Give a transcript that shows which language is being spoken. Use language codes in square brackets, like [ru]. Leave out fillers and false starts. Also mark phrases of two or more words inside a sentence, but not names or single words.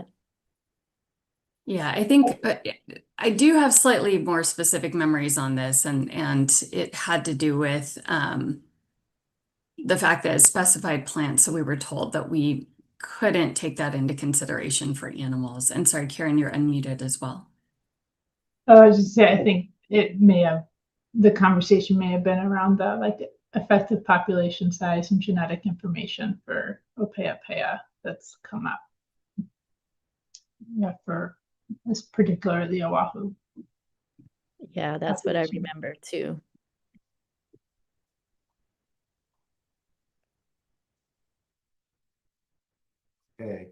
[en] Yeah, I think I do have slightly more specific memories on this, and it had to do with the fact that it specified plants, so we were told that we couldn't take that into consideration for animals. And sorry, Karen, you're unmuted as well. I was just saying, I think the conversation may have been around the effective population size and genetic information for ʻōpeʻapeʻa that's come up. Yeah, for this particularly Oahu. Yeah, that's what I remember too. Okay.